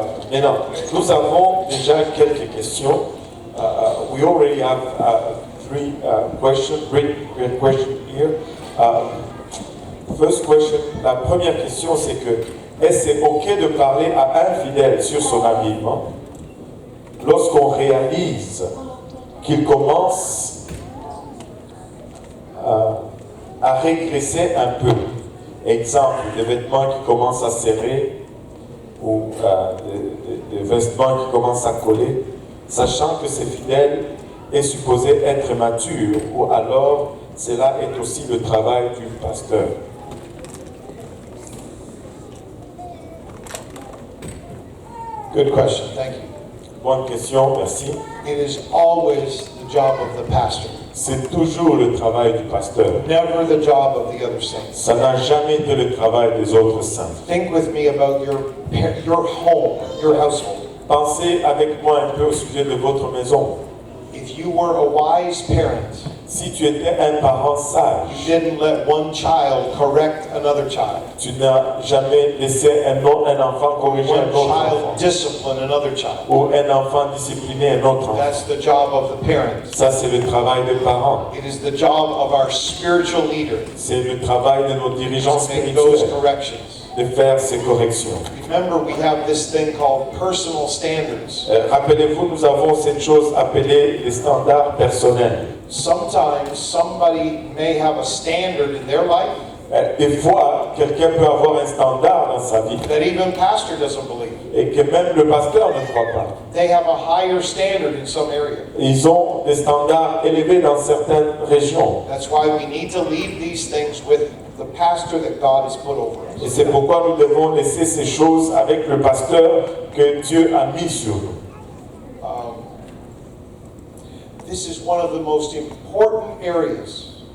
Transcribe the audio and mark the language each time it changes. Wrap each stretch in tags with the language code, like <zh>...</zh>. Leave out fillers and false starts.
<fr>Maintenant, nous avons déjà quelques questions.</fr> <en>We already have three questions, great question here. First question,</en> <fr>la première question c'est que, est-ce ok de parler à un fidèle sur son habillement lorsqu'on réalise qu'il commence à régresser un peu? Exemple, des vêtements qui commencent à serrer ou des vêtements qui commencent à coller, sachant que ce fidèle est supposé être mature, ou alors cela est aussi le travail du pasteur.</fr> <en>Good question, thank you.</en> <fr>Bonne question, merci.</fr> <en>It is always the job of the pastor,</en> <fr>C'est toujours le travail du pasteur.</fr> <en>never the job of the other saints.</en> <fr>Ça n'a jamais été le travail des autres saints.</fr> <en>Think with me about your home, your household.</en> <fr>Pensez avec moi un peu au sujet de votre maison.</fr> <en>If you were a wise parent,</en> <fr>Si tu étais un parent</fr> <en>you</en> <fr>sage,</fr> <en>didn't let one child correct another child.</en> <fr>tu n'as jamais laissé un enfant corriger</fr> <en>One</en> <fr>un autre enfant,</fr> <en>child discipline another child.</en> <fr>ou un enfant discipliner un autre enfant.</fr> <en>That's the job of the parent.</en> <fr>Ça, c'est le travail des parents.</fr> <en>It is the job of our spiritual leader</en> <fr>C'est le travail de nos dirigeants</fr> <en>to make those</en> <fr>spirituels</fr> <en>corrections.</en> <fr>de faire ces corrections.</fr> <en>Remember, we have this thing called personal standards.</en> <fr>Rappelez-vous, nous avons cette chose appelée les standards personnels.</fr> <en>Sometimes somebody may have a standard in their life</en> <fr>Des fois, quelqu'un peut avoir un standard dans sa vie</fr> <en>that even pastor doesn't believe.</en> <fr>et que même le pasteur ne croit pas.</fr> <en>They have a higher standard in some area.</en> <fr>Ils ont des standards élevés dans certaines régions.</fr> <en>That's why we need to leave these things with the pastor that God has put over</en> <fr>Et</fr> <en>us.</en> <fr>c'est pourquoi nous devons laisser ces choses avec le pasteur que Dieu a mis sur nous.</fr> <en>This is one of the most important areas.</en>